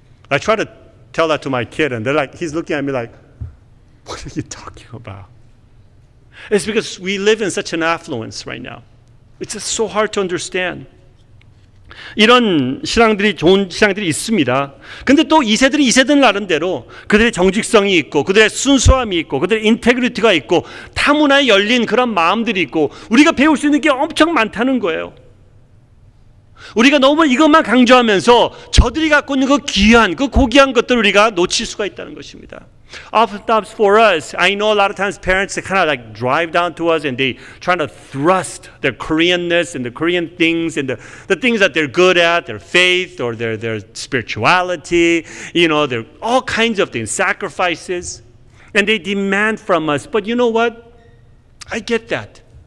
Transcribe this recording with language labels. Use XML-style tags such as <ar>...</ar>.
<en>I try to tell that to my kid, and he's looking at me like, what are you talking about? It's because we live in such an affluence right now. It's just so hard to understand.</en> <ko>이런 좋은 신앙들이 있습니다. 근데 또 이 세대는 나름대로 그들의 정직성이 있고 그들의 순수함이 있고 그들의 인테그리티가 있고 타문화에 열린 그런 마음들이 있고 우리가 배울 수 있는 게 엄청 많다는 거예요. 우리가 너무 이것만 강조하면서 저들이 갖고 있는 그 귀한 그 고귀한 것들을 우리가 놓칠 수가 있다는 것입니다.</ko> <en>Oftentimes for us, I know a lot of times parents they kind of like drive down to us and they trying to thrust their Koreanness and the Korean things and the things that they're good at, their faith or their spirituality, they're all kinds of things, sacrifices, and they demand from us. But you know what? I get that.</en>